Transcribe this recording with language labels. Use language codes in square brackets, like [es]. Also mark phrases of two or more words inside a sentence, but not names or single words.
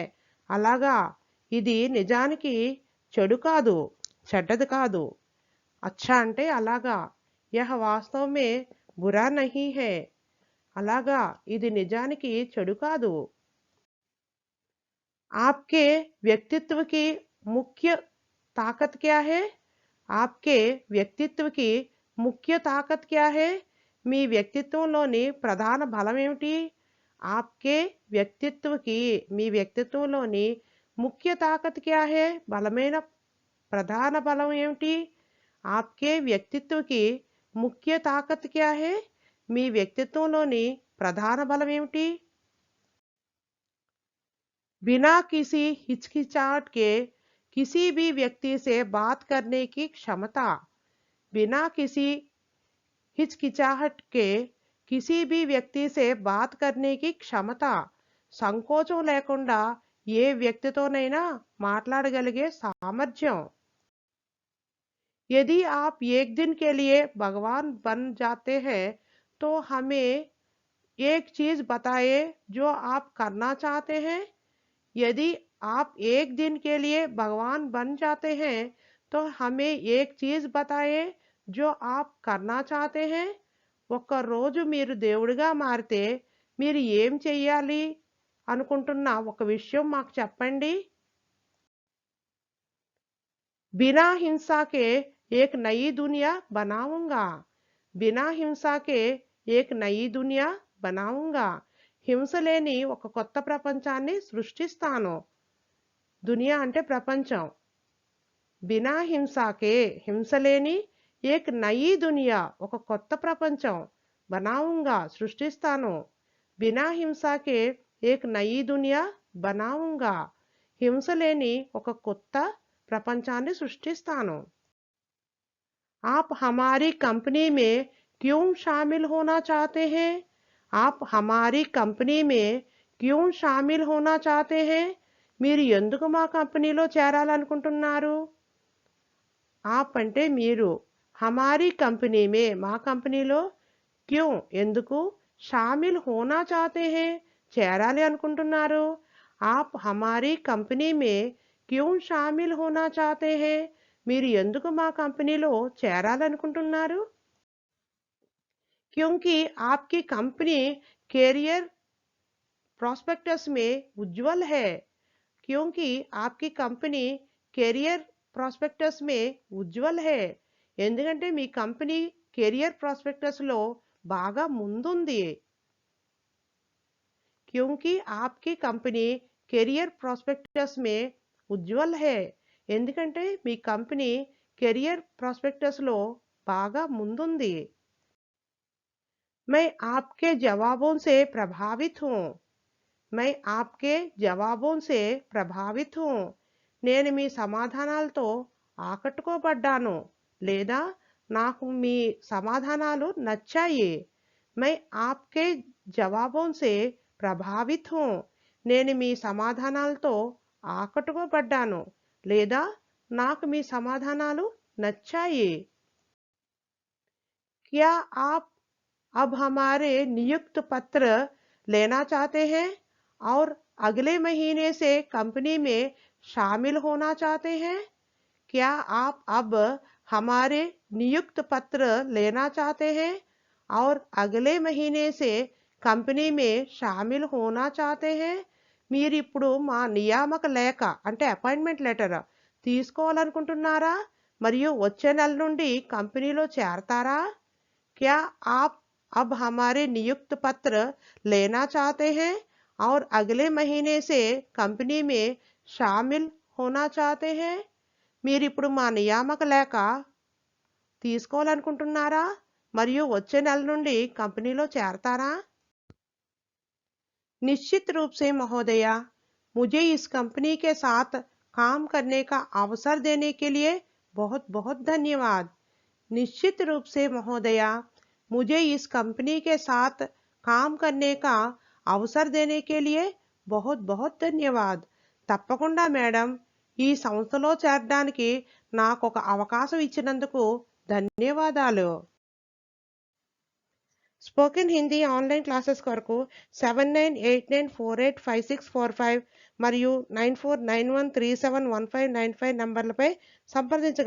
[te] అలాగా, ఇది నిజానికి చెడు కాదు, చెడ్డది కాదు. అచ్చా అంటే అలాగా. [hi] यह वास्तव में बुरा नहीं है. [te] అలాగా, ఇది నిజానికి చెడు కాదు. [hi] आपके व्यक्तित्व की मुख्य ताकत क्या है? आपके व्यक्तित्व की मुख्य ताकत क्या है? [te] మీ వ్యక్తిత్వంలోని ప్రధాన బలం ఏమిటి? [hi] आपके व्यक्तित्व की [te] మీ వ్యక్తిత్వంలోని [hi] मुख्य ताकत क्या है? [te] బలమైన ప్రధాన బలం ఏమిటి? [hi] आपके व्यक्तित्व की मुख्य ताकत क्या है? [te] మీ వ్యక్తిత్వంలోని ప్రధాన బలం ఏమిటి? [hi] बिना किसी हिचकिचाहट के किसी भी व्यक्ति से बात करने की क्षमता. बिना किसी हिचकिचाहट के किसी भी व्यक्ति से बात करने की क्षमता. [te] సంకోచం లేకుండా ఏ వ్యక్తితోనైనా మాట్లాడగలిగే సామర్థ్యం. [hi] यदि आप एक दिन के लिए भगवान बन जाते हैं तो हमें एक चीज बताइए जो आप करना चाहते हैं. यदि आप एक दिन के लिए भगवान बन जाते हैं तो हमें एक चीज बताइए जो आप करना चाहते हैं. [te] ఒక్క రోజు మీరు దేవుడిగా మారితే మీరు ఏం చెయ్యాలి అనుకుంటున్న ఒక విషయం మాకు చెప్పండి. [hi] बिना हिंसा के एक नई दुनिया बनाऊंगा. बिना हिंसा के एक नई दुनिया बनाऊंगा. [te] హింస లేని ఒక కొత్త ప్రపంచాన్ని సృష్టిస్తాను. దునియా అంటే ప్రపంచం. [hi] बिना हिंसा के [te] హింస లేని [hi] एक नई दुनिया [te] ఒక కొత్త ప్రపంచం బనాऊंगा సృష్టిస్తాను. [hi] बिना हिंसा के एक नई दुनिया बनाऊंगा [te] హింస లేని ఒక కొత్త ప్రపంచాన్ని సృష్టిస్తాను. [hi] आप हमारी कंपनी में क्यों शामिल होना चाहते हैं? आप हमारी कंपनी में क्यों शामिल होना चाहते हैं? [te] మీరు ఎందుకు మా కంపెనీలో చేరాలనుకుంటున్నారు? आप అంటే మీరు, [hi] हमारी कंपनी में [te] మా కంపెనీలో, [hi] क्यों ఎందుకు, शामिल होना चाहते हैं [te] చేరాలి అనుకుంటున్నారు? [hi] आप हमारी कंपनी में क्यों शामिल होना चाहते हैं? [te] మీరు ఎందుకు మా కంపెనీలో చేరాలనుకుంటున్నారు? [hi] क्योंकि आपकी कंपनी [en] career prospectus [hi] में उज्जवल है. क्योंकि आपकी कंपनी [en] career prospectus [hi] में उज्जवल है. [te] ఎందుకంటే మీ కంపెనీ [en] career prospectusలో [te] బాగా ముందుంది. [hi] क्योंकि आपकी कंपनी [en] career prospectus [hi] में उज्जवल है. [te] ఎందుకంటే మీ కంపెనీ [en] career prospectusలో [te] బాగా ముందుంది. [hi] मैं आपके जवाबों से प्रभावित हूँ. मैं आपके जवाबों से प्रभावित हूँ. [te] నేను మీ సమాధానాలతో ఆకట్టుకోబడ్డాను లేదా నాకు మీ సమాధానాలు నచ్చాయి. [hi] मैं आपके जवाबों से प्रभावित हूँ. [te] నేను మీ సమాధానాలతో ఆకట్టుకోబడ్డాను లేదా నాకు మీ సమాధానాలు నచ్చాయి. [hi] क्या आप अब हमारे नियुक्त पत्र लेना चाहते हैं और अगले महीने से कंपनी में शामिल होना चाहते हैं? क्या आप अब हमारे नियुक्त पत्र लेना चाहते हैं और अगले महीने से कंपनी में शामिल होना चाहते हैं? [te] మీరు ఇప్పుడు మా నియామక లేఖ అంటే [en] appointment letter [te] తీసుకోవాలనుకుంటున్నారా మరియు వచ్చే నెల నుండి కంపెనీలో చేరతారా? [hi] क्या आप अब हमारे नियुक्त पत्र लेना चाहते हैं और अगले महीने से कंपनी में शामिल होना चाहते हैं? [te] మీరు ఇప్పుడు మా నియామక లేఖ తీసుకోవాలనుకుంటున్నారా మరియు వచ్చే నెల నుండి కంపెనీలో చేరతారా? [hi] निश्चित रूप से महोदया, मुझे इस कंपनी के साथ काम करने का अवसर देने के लिए बहुत बहुत धन्यवाद. निश्चित रूप से महोदया, मुझे इस कंपनी के साथ काम करने का अवसर देने के लिए बहुत बहुत धन्यवाद. [te] తప్పకుండా మేడం, ఈ సంస్థలో చేరడానికి నాకు ఒక అవకాశం ఇచ్చినందుకు ధన్యవాదాలు. [en] spoken Hindi online classes [te] కొరకు 7989485645 మరియు 9491371595 నంబర్లపై సంప్రదించగలరు.